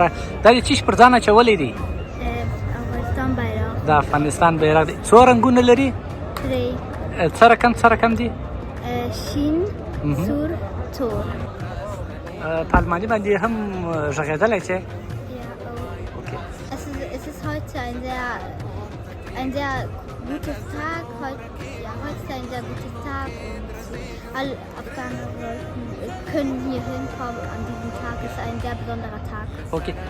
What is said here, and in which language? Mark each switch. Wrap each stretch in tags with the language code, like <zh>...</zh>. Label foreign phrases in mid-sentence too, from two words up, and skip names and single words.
<ps>دا دې څه شي پر ځان اچولی دی؟ افغانستان بیرغ. د افغانستان بیرغ دی. څو رنګونه لري؟ درې. څه رقم دي؟ شین، سور، تور. په الماني باندې هم غږېدلی چې؟</ps> <de>Es ist heute ein sehr gutes Tag. Heute ist ein sehr gutes Tag und alle Afghaner können hier hinkommen. An diesem Tag ist ein sehr besonderer Tag.</de>